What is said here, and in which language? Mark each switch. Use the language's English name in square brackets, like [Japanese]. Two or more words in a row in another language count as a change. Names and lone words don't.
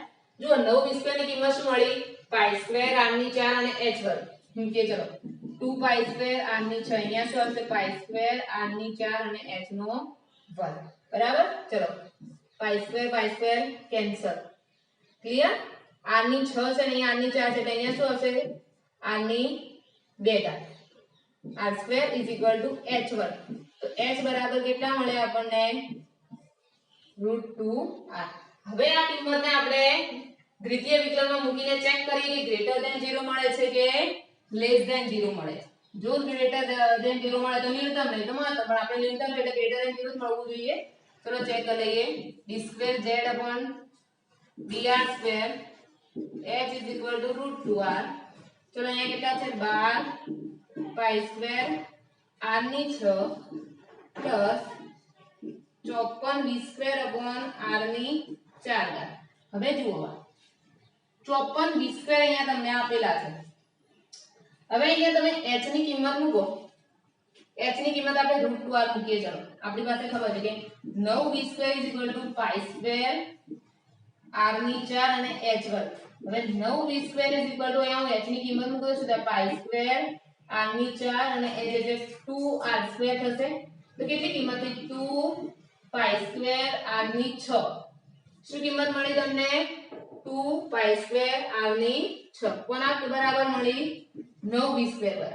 [Gujarati] જો 9v² ની કિંમત શું મળી π² r ની 4 અને h² મૂકીએ ચલો 2π² r ની 6 અહીંયા શું આવશે π² r ની 4 અને h નો વર્ગ બરાબર. ચલો π² કેન્સલ. ક્લિયર? r ની 6 છે ને અહીંયા r ની 4 છે એટલે અહીંયા શું આવશે r ની 2 ઘાત [English] r² is equal to h². [Gujarati] તો h બરાબર કેટલા મળે આપણને √2r. હવે આ કિંમતને આપણે દ્વિતીય વિકલનમાં મૂકીને ચેક કરીએ કે [English] greater than [Gujarati] 0 મળે છે કે [English] less than [Gujarati] 0 મળે છે. જો [English] greater than [Gujarati] 0 મળે તો ન્યૂનતમ નહીં તો મહત્તમ પણ આપણે ન્યૂનતમ એટલે [English] greater than [Gujarati] 0 જ મળવું જોઈએ. ચલો ચેક કરી લઈએ d²z/dr² [English] h is equal to √2r. [Gujarati] ચલો અહીંયા કેટલા છે 12π² r ની 6 પ્લસ 54v²/r ની 4 ઘાત. હવે જુઓ 54v² અહીંયા તમને આપેલા છે. હવે અહીંયા તમે h ની કિંમત મૂકો. h ની કિંમત આપણે √2r મૂકીએ. ચલો આપણી પાસે ખબર છે કે 9v² [English] is equal to [Gujarati] π² r ની 4 અને h². હવે 9v² [English] is equal to [Gujarati] અહીંયા હું h ની કિંમત મૂકું છું તો π² r ની 4 અને h એટલે 2r² થશે. તો કેટલી કિંમત થઈ 2π² r ની 6. શું કિંમત મળી તમને 2π² r ની 6. કોના બરાબર મળી 9v² બરાબર.